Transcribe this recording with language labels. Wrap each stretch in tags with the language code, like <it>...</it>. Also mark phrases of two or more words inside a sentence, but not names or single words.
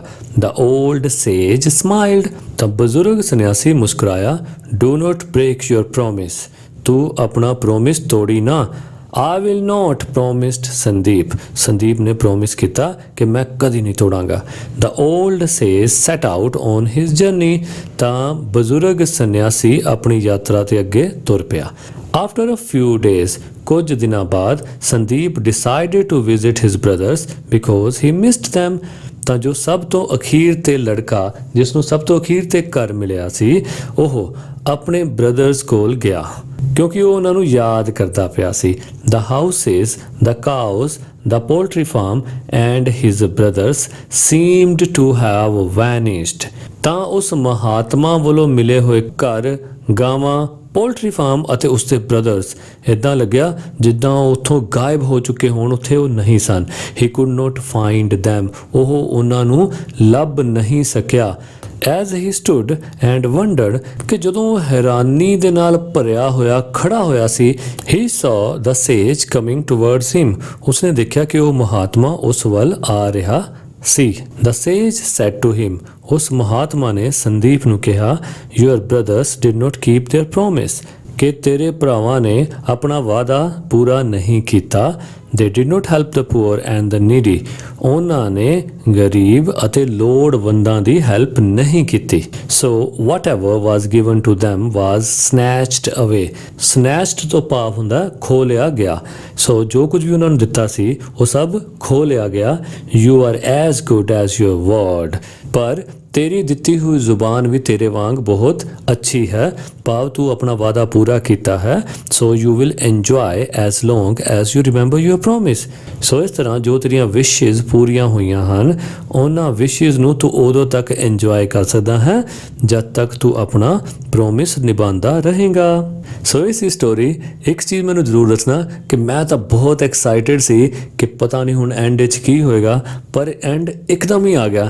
<en>The old sage smiled</en> <pa>ਤਾਂ ਬਜ਼ੁਰਗ ਸੰਨਿਆਸੀ ਮੁਸਕਰਾਇਆ</pa> <en>do not break your promise</en> <pa>ਤੂੰ ਆਪਣਾ ਪ੍ਰੋਮਿਸ ਤੋੜੀ ਨਾ।</pa> <en>I will not promised</en> <pa>ਸੰਦੀਪ ਨੇ ਪ੍ਰੋਮਿਸ ਕੀਤਾ ਕਿ ਮੈਂ ਕਦੀ ਨਹੀਂ ਤੋੜਾਂਗਾ।</pa> <en>The old sage set out on his journey</en> <pa>ਤਾਂ ਬਜ਼ੁਰਗ ਸੰਨਿਆਸੀ ਆਪਣੀ ਯਾਤਰਾ ਤੇ ਅੱਗੇ ਤੁਰ ਪਿਆ।</pa> <en>After a few days</en> <pa>ਕੁਝ ਦਿਨਾਂ ਬਾਅਦ ਸੰਦੀਪ</pa> <en>decided to visit his brothers because he missed them</en> <pa>ਤਾਂ ਜੋ ਸਭ ਤੋਂ ਅਖੀਰ ਤੇ ਲੜਕਾ ਜਿਸ ਨੂੰ ਸਭ ਤੋਂ ਅਖੀਰ ਤੇ ਘਰ ਮਿਲਿਆ ਸੀ ਉਹ ਆਪਣੇ ਬ੍ਰਦਰਸ ਕੋਲ ਗਿਆ ਕਿਉਂਕਿ ਉਹ ਉਹਨਾਂ ਨੂੰ ਯਾਦ ਕਰਦਾ ਪਿਆ ਸੀ।</pa> <en>The houses, the cows, the poultry farm and his brothers seemed to have vanished</en> <pa>ਤਾਂ ਉਸ ਮਹਾਤਮਾ ਵੱਲੋਂ ਮਿਲੇ ਹੋਏ ਘਰ ਗਾਵਾਂ ਪੋਲਟਰੀ ਫਾਰਮ ਅਤੇ ਉਸਦੇ ਬ੍ਰਦਰਸ ਇੱਦਾਂ ਲੱਗਿਆ ਜਿੱਦਾਂ ਉਹ ਉੱਥੋਂ ਗਾਇਬ ਹੋ ਚੁੱਕੇ ਹੋਣ ਉੱਥੇ ਉਹ ਨਹੀਂ ਸਨ।</pa> <en>He could not find them</en> <pa>ਉਹ ਉਹਨਾਂ ਨੂੰ ਲੱਭ ਨਹੀਂ ਸਕਿਆ।</pa> <en>As he stood and wondered</en> <pa>ਕਿ ਜਦੋਂ ਉਹ ਹੈਰਾਨੀ ਦੇ ਨਾਲ ਭਰਿਆ ਹੋਇਆ ਖੜਾ ਹੋਇਆ ਸੀ</pa> <en>he saw the sage coming towards him</en> <pa>ਉਸਨੇ ਦੇਖਿਆ ਕਿ ਉਹ ਮਹਾਤਮਾ ਉਸ ਵੱਲ ਆ ਰਿਹਾ ਸੀ।</pa> <en>The sage said to him</en> <pa>ਉਸ ਮਹਾਤਮਾ ਨੇ ਸੰਦੀਪ ਨੂੰ ਕਿਹਾ</pa> <en>your brothers did not keep their promise</en> <pa>ਕਿ ਤੇਰੇ ਭਰਾਵਾਂ ਨੇ ਆਪਣਾ ਵਾਅਦਾ ਪੂਰਾ ਨਹੀਂ ਕੀਤਾ।</pa> <en>They did not help the poor and the needy</en> <pa>ਉਹਨਾਂ ਨੇ ਗਰੀਬ ਅਤੇ ਲੋੜਵੰਦਾਂ ਦੀ ਹੈਲਪ ਨਹੀਂ ਕੀਤੀ।</pa> <en>So whatever was given to them was snatched away snatched</en> <pa>ਤੋਂ ਭਾਵ ਹੁੰਦਾ ਖੋਹ ਲਿਆ ਗਿਆ। So ਜੋ ਕੁਝ ਵੀ ਉਹਨਾਂ ਨੂੰ ਦਿੱਤਾ ਸੀ ਉਹ ਸਭ ਖੋਹ ਲਿਆ ਗਿਆ।</pa> <en>You are as good as your word</en> <pa>ਪਰ ਤੇਰੀ ਦਿੱਤੀ ਹੋਈ ਜ਼ੁਬਾਨ ਵੀ ਤੇਰੇ ਵਾਂਗ ਬਹੁਤ ਅੱਛੀ ਹੈ ਭਾਵ ਤੂੰ ਆਪਣਾ ਵਾਅਦਾ ਪੂਰਾ ਕੀਤਾ ਹੈ।</pa> <en>so you will enjoy as long as you remember your promise</en> <pa>ਸੋ ਇਸ ਤਰ੍ਹਾਂ ਜੋ ਤੇਰੀਆਂ ਵਿਸ਼ੇਜ਼ ਪੂਰੀਆਂ ਹੋਈਆਂ ਹਨ ਉਹਨਾਂ ਵਿਸ਼ੇਜ਼ ਨੂੰ ਤੂੰ ਉਦੋਂ ਤੱਕ ਇੰਜੋਏ ਕਰ ਸਕਦਾ ਹੈ ਜਦ ਤੱਕ ਤੂੰ ਆਪਣਾ ਪ੍ਰੋਮਿਸ ਨਿਭਾਉਂਦਾ ਰਹੇਗਾ। ਸੋ ਇਸ ਸਟੋਰੀ ਇੱਕ ਚੀਜ਼ ਮੈਨੂੰ ਜ਼ਰੂਰ ਦੱਸਣਾ ਕਿ ਮੈਂ ਤਾਂ ਬਹੁਤ ਐਕਸਾਈਟਿਡ ਸੀ ਕਿ ਪਤਾ ਨਹੀਂ ਹੁਣ ਐਂਡ 'ਚ ਕੀ ਹੋਏਗਾ ਪਰ ਐਂਡ ਇੱਕਦਮ ਹੀ ਆ ਗਿਆ।</pa>